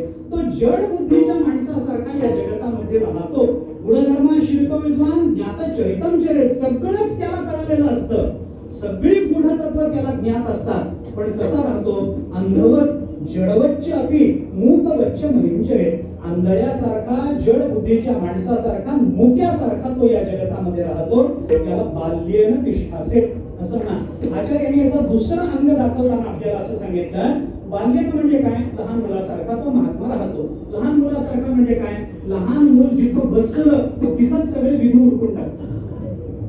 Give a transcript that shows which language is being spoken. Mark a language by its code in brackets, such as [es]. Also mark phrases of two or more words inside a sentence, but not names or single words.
[mr] तो जड बुद्धीच्या माणसासारखा या जगतामध्ये राहतो. [sa] गुढधर्माश्रितो विद्वान ज्ञात चरितं चरेत. [mr] सगळंच त्याला कळलेलं असतं, सगळी गूढ तत्व त्याला ज्ञात असतात. पण कसा राहतो? [sa] अंधवत जडवच्च अपि मूकवच्च महिम चरेत. [mr] आंधळ्यासारखा, जड बुद्धीच्या माणसासारखा, मुक्यासारखा तो या जगतामध्ये राहतो. त्याला [sa] बाल्येन तिष्ठासे [mr] असं ना. आचार्याने याचा दुसरा अंग दाखवताना आपल्याला असं सांगितलं, बाल्यन म्हणजे काय? लहान मुलासारखा तो महात्मा राहतो. लहान मुलासारखा म्हणजे काय? लहान मूल जिथं बसलं तिथंच सगळे विधी उरकून टाकतात.